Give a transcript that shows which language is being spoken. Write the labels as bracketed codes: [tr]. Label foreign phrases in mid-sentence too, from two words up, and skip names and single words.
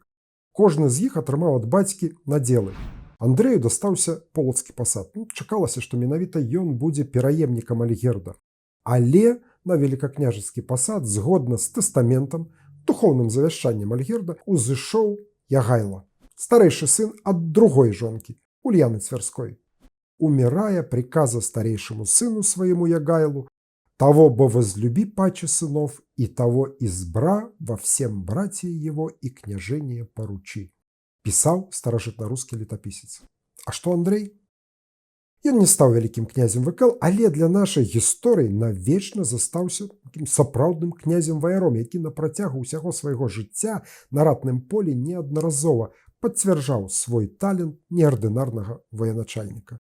[be] Кожны з іх атрымаў ад бацькі надзелы. Андрэю дастаўся полацкі пасад. Чакалася, што менавіта ён будзе пераемнікам Альгерда. Але на великакняжацкі пасад, згодна з тэстаментам, духоўным завяшчаннем Альгерда, узышоў Ягайла, старэйшы сын ад другой жонкі, Ульяны Цвярской. [ru] Умирая, приказа старейшему сыну своему Ягайлу: «Того бы возлюби паче сынов, и того избра во всем братья его и княжение поручи», писал [be] старажытнарускі летаписец. [ru] А что Андрей? [be] Ён не стаў вялікім князем ВКЛ, але для нашай гісторыі навечна застаўся таким сапраўдным князем-ваяром, які на працягу ўсяго свайго жыцця на ратным полі неаднаразова пацвярджаў свой талент неардынарнага военачальніка.